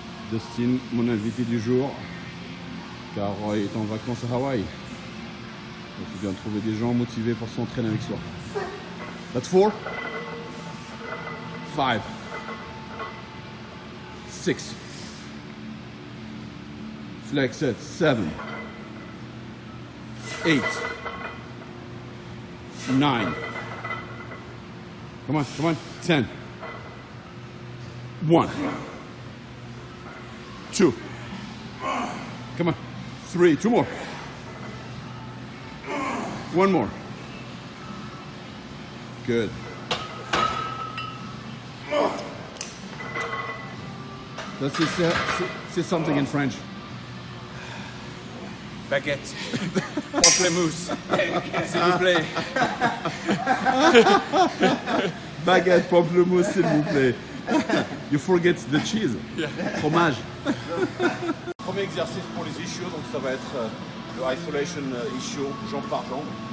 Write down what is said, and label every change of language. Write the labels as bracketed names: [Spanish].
[French] Dustin, mon invité du jour, car il est en vacances à Hawaï. Donc il vient de trouver des gens motivés pour s'entraîner avec soi. [English] That's 4, 5, 6, flex it, 7, 8, 9, come on, 10, 1, 2, come on, 3, 2 more, 1 more, good. Let's say something in French. [French] Baguette, pamplemousse, s'il vous plaît. Baguette, pamplemousse, s'il vous plaît. [English] You forget the cheese. Yeah. [French] Fromage. Premier exercice pour les ischios, donc ça va être le isolation ischio, jambe par jambe.